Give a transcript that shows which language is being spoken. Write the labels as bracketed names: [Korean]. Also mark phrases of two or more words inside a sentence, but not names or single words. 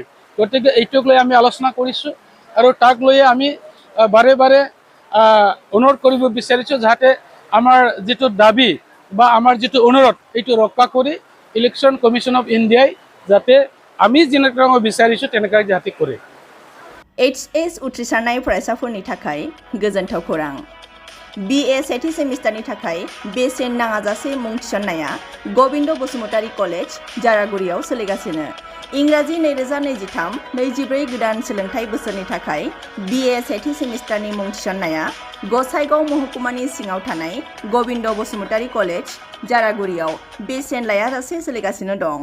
[Assamese] গতিকে এইটোক লৈ আমি আলোচনা কৰিছোঁ আৰু তাক লৈয়ে আমি বাৰে বাৰে অনুৰোধ কৰিব বিচাৰিছোঁ যাতে আমাৰ যিটো দাবী বা আমাৰ যিটো অনুৰোধ এইটো ৰক্ষা কৰি ইলেকশ্যন কমিশ্যন অফ ইণ্ডিয়াই যাতে আমি যেনেকৈ বিচাৰিছোঁ তেনেকৈ যাতে কৰে। [Bodo] HS उथ्रिसारनाय फरायसाफोरनि थाखाय गोजोनथाव खौरां। BA सेथि सेमिस्टारनि थाखाय बेसेन नाङाजासे मुं थिसननाया गबिन्द बसुमतारी कलेज जारागुरियाव सोलिगासिनो। इंराजि 2023-24 गोदान सोलोंथाइ बोसोरनि थाखाय BA सेथि सेमिस्टारनि मुं थिसननाया गसाइगाव महकुमानि सिङाव थानाय गबिन्द बसुमतारी कलेज जारागुरियाव बेसेन लायाजासे सोलिगासिनो दं।